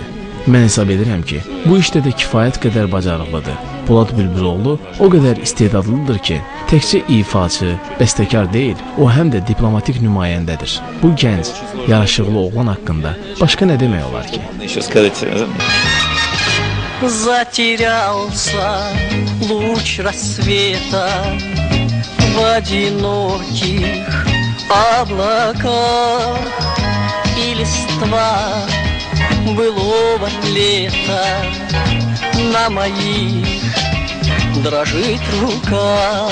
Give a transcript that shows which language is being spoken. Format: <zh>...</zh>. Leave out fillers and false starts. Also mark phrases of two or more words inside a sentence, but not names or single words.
<az>Mən hesab edirəm ki, bu işdə də kifayət qədər bacarıqlıdır. Polad Bülbüloğlu o qədər istedadlıdır ki, təkcə ifaçı, bəstəkar deyil, o həm də diplomatik nümayəndədir. Bu gənc, yaraşıqlı oğlan haqqında başqa nə demək olar ki?</az> <ru>Затерялся луч рассвета в одиноких облаках, и листва былого лета на моих дрожит рука.</ru>